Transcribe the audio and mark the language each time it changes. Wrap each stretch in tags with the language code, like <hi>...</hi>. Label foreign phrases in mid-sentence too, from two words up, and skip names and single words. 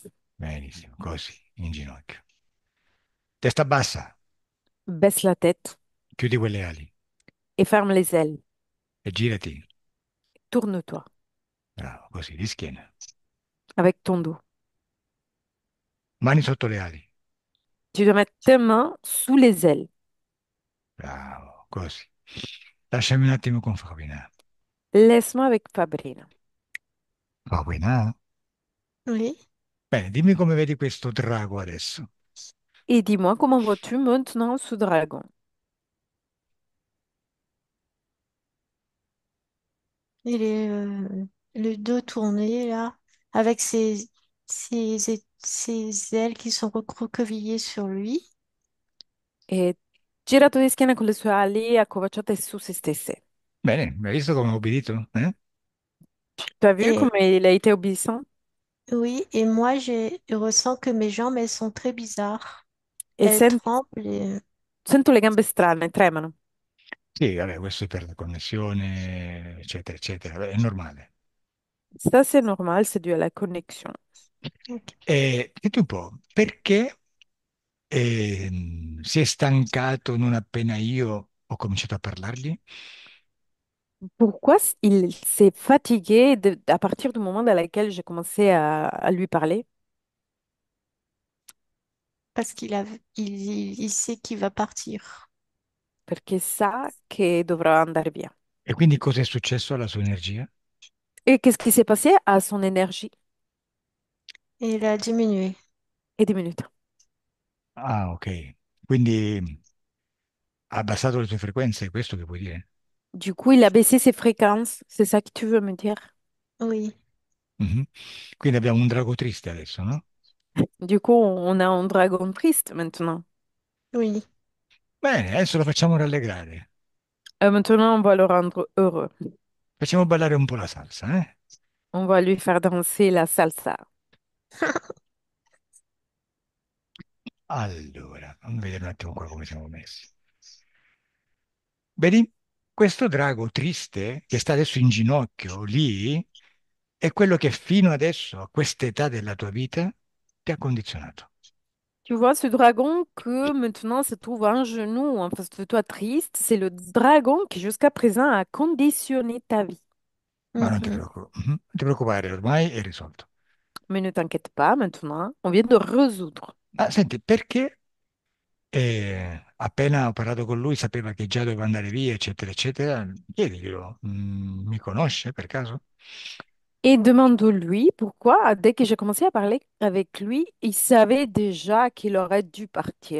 <it>Benissimo, così, in ginocchio. Testa bassa,</it> <fr>Baisse la tête</fr> <it>chiudi quelle ali</it> <fr>et ferme les ailes.</fr> <it>e girati.</it> <fr>Tourne-toi</fr> <it>Bravo, così, di schiena.</it> <fr>avec ton dos.</fr> <it>Mani sotto le ali.</it> <fr>Tu dois mettre tes mains sous les ailes.</fr> <it>Bravo, così. Lasciami un attimo con Fabina.</it> <fr>Laisse-moi avec Fabrina.</fr> <it>Fabina?</it> <fr>Oui,</fr> <it>Bene, dimmi come vedi questo drago adesso.</it> <fr>Et dis-moi comment vois-tu maintenant ce dragon? il est le dos tourné là, avec ses ailes qui sont recroquevillées sur lui.</fr> <it>È girato di schiena con le sue ali accovacciate su se stesse. Bene, hai visto come ho obbedito? Eh?</it> <fr>Tu as vu Et comme il a été obéissant? oui, et moi je ressens que mes jambes elles sont très bizarres.</fr> <it>E</it> <fr>Elles tremblent.</fr> <it>sento le gambe strane, tremano. Sì, vabbè, questo è per la connessione, eccetera, eccetera. Beh, è normale.</it> <fr>Ça, c'est normal, c'est dû à la connexion. Ok.</fr> <it>E senti un po', perché si è stancato non appena io ho cominciato a parlargli?</it> <fr>Pourquoi il s'est fatigué à partir du moment dans lequel j'ai commencé à lui parler? Parce il sait qu'il va partir.</fr> <it>Perché sa che dovrà andare via. E quindi cosa è successo alla sua energia?</it> <fr>Et qu'est-ce qui s'est passé à son énergie? Et il a diminué. Et 10 minutes. Ah, ok.</fr> <it>Quindi ha abbassato le sue frequenze, è questo che vuoi dire?</it> <fr>Du coup, il a baissé ses fréquences. C'est ça que tu veux me dire? Oui, Mhm.</fr> <it>Quindi abbiamo un drago triste adesso, no?</it> <fr>Du coup, on a un dragon triste maintenant. oui.</fr> <it>Bene, adesso lo facciamo rallegrare.</it> <fr>Maintenant, on va le rendre heureux.</fr> <it>Facciamo ballare un po' la salsa, eh?</it> <fr>On va lui faire danser la salsa.</fr> <it>Allora, fammi vedere un attimo qua come siamo messi. Vedi, questo drago triste che sta adesso in ginocchio lì è quello che fino adesso, a quest'età della tua vita, ti ha condizionato.</it> <fr>Tu vois, ce dragon que maintenant se trouve un genou en face de toi triste, c'est le dragon qui jusqu'à présent a conditionné ta vie.</fr> <it>Ma non ti Mhm. non ti preoccupare, ormai è risolto.</it> <fr>Mais ne t'inquiète pas, maintenant, on vient de résoudre.</fr> <it>Ma senti, perché appena ho parlato con lui sapeva che già doveva andare via, eccetera, eccetera? Chiediglielo. Mi conosce per caso?</it> <fr>Et demande-lui pourquoi, dès que j'ai commencé à parler avec lui, il savait déjà qu'il aurait dû partir.</fr>